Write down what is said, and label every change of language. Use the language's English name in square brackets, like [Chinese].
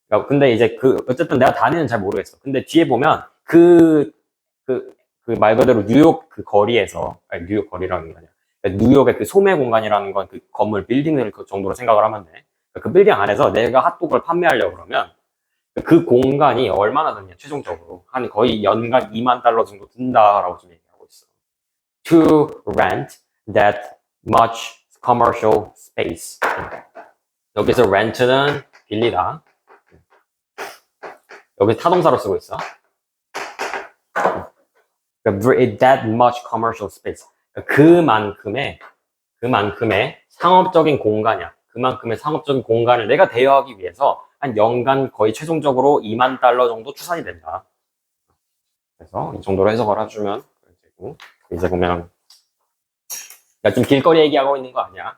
[Korean] 근데 이제 어쨌든 내가 단위는 잘 모르겠어. 근데 뒤에 보면 그 말 그대로 뉴욕 그 거리에서, 아니, 뉴욕 거리라는 게 아니라, 뉴욕의 그 소매 공간이라는 건 그 건물 빌딩을 그 정도로 생각을 하면 돼. 그 빌딩 안에서 내가 핫도그를 판매하려고 그러면 그 공간이 얼마나 드냐, 최종적으로. 한 거의 연간 2만 달러 정도 든다라고 좀 얘기하고 있어. [English] To rent that much commercial space. [Korean] 여기서 rent는 빌리다. 여기 타동사로 쓰고 있어. [English] That much commercial space. [Korean] 그만큼의 상업적인 공간이야. 그만큼의 상업적인 공간을 내가 대여하기 위해서 한 연간 거의 최종적으로 2만 달러 정도 추산이 된다. 그래서 이 정도로 해석을 해주면 되고, 이제 보면 좀 길거리 얘기하고 있는 거 아니야.